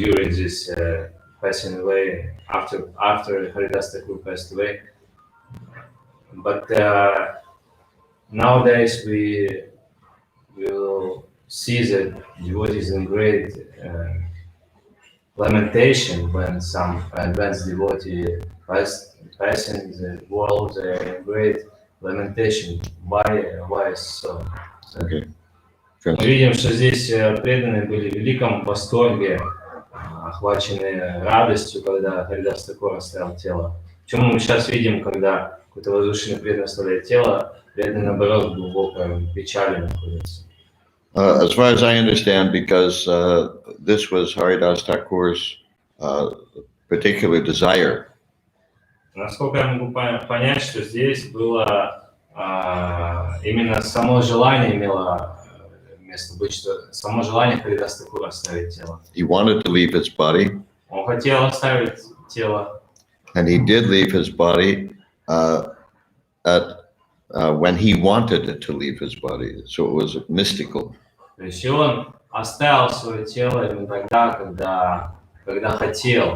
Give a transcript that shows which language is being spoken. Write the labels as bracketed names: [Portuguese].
[English] this passing away after Haridas Thakur passed away, but nowadays we will see that devotees in great lamentation when some advanced devotee passing the world, great lamentation. Why so? Okay. [Russian] Мы видим, что здесь преданные были в великом восторге, охвачены радостью, когда Харидас Тхакур оставил тело. Почему мы сейчас видим, когда какой-то возвышенный преданный оставляет тело, преданный, наоборот, в глубокой печали находится? [English] As far as I understand, because this was Haridas Thakur's particular desire. [Russian] Насколько я могу понять, что здесь было именно само желание имело место быть, что само желание Харидас Тхакура оставить тело. [English] He wanted to leave his body. [Russian] Он хотел оставить тело. [English] And he did leave his body at when he wanted to leave his body. So it was mystical. [Russian] То есть он оставил свое тело именно тогда, когда хотел.